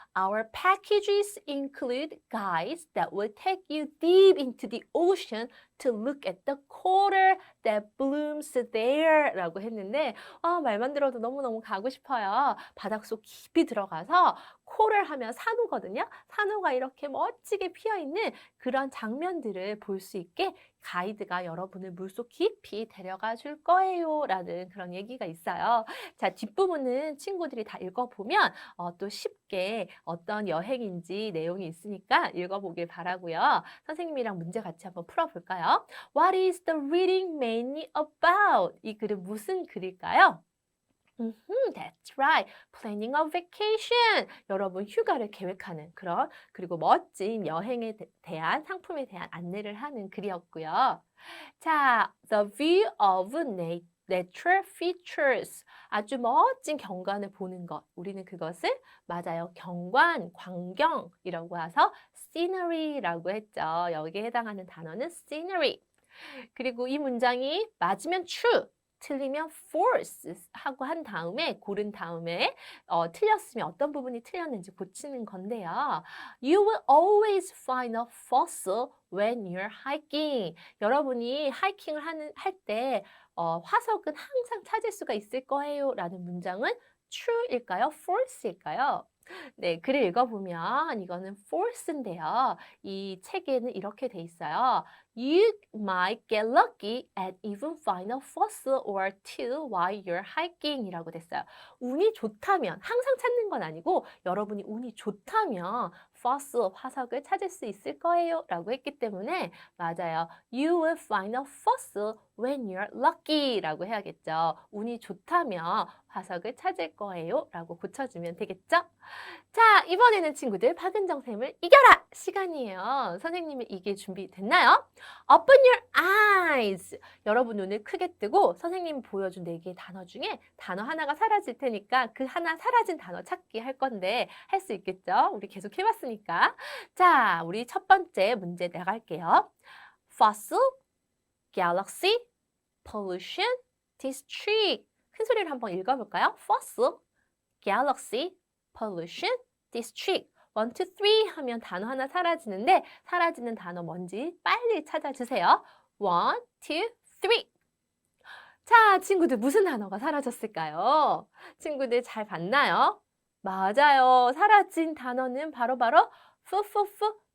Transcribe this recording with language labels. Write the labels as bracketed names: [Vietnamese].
[English] Our packages include guides that will take you deep into the ocean to look at the coral that blooms there [Korean] 라고 했는데 말만 들어도 너무너무 가고 싶어요. 바닷속 깊이 들어가서 코랄 하면 산호거든요. 산호가 이렇게 멋지게 피어있는 그런 장면들을 볼 수 있게 가이드가 여러분을 물속 깊이 데려가 줄 거예요 라는 그런 얘기가 있어요. 자, 뒷부분은 친구들이 다 읽어보면 또 쉽게 어떤 여행인지 내용이 있으니까 읽어보길 바라고요. 선생님이랑 문제 같이 한번 풀어볼까요? [English] What is the reading mainly about? [Korean] 이 글은 무슨 글일까요? [English] That's right. Planning a vacation. [Korean] 여러분 휴가를 계획하는 그리고 멋진 여행에 대한 상품에 대한 안내를 하는 글이었고요. [English] 자, the view of natural features. [Korean] 아주 멋진 경관을 보는 것. 우리는 그것을 맞아요. 경관, 광경이라고 해서 scenery라고 했죠. 여기에 해당하는 단어는 scenery. 그리고 이 문장이 맞으면 true. 틀리면 false 하고 고른 다음에 틀렸으면 어떤 부분이 틀렸는지 고치는 건데요. [English] You will always find a fossil when you're hiking. [Korean] 여러분이 하이킹을 할 때 화석은 항상 찾을 수가 있을 거예요 라는 문장은 true일까요? false일까요? 네, 글을 읽어보면 이거는 false인데요. 이 책에는 이렇게 돼 있어요. [English] You might get lucky and even find a fossil or two while you're hiking [Korean] 이라고 됐어요. 운이 좋다면, 항상 찾는 건 아니고 여러분이 운이 좋다면 fossil, 화석을 찾을 수 있을 거예요 라고 했기 때문에 맞아요. [English] You will find a fossil when you're lucky [Korean] 라고 해야겠죠. 운이 좋다면 화석을 찾을 거예요 라고 고쳐주면 되겠죠? 자, 이번에는 친구들 박은정 쌤을 이겨라 시간이에요. 선생님이 이길 준비 됐나요? [English] Open your eyes. [Korean] 여러분 눈을 크게 뜨고 선생님이 보여준 4개의 단어 중에 단어 하나가 사라질 테니까 그 하나 사라진 단어 찾기 할 건데 할 수 있겠죠? 우리 계속 해봤으니까. 자, 우리 첫 번째 문제 나갈게요. [English] Fossil, galaxy, pollution, district. [Korean] 큰 소리로 한번 읽어볼까요? [English] Fossil, galaxy, pollution, district. [Korean] 1, 2, 3 하면 단어 하나 사라지는데 사라지는 단어 뭔지 빨리 찾아주세요. 1, 2, 3. 자, 친구들 무슨 단어가 사라졌을까요? 친구들 잘 봤나요? 맞아요. 사라진 단어는 바로바로 fossil.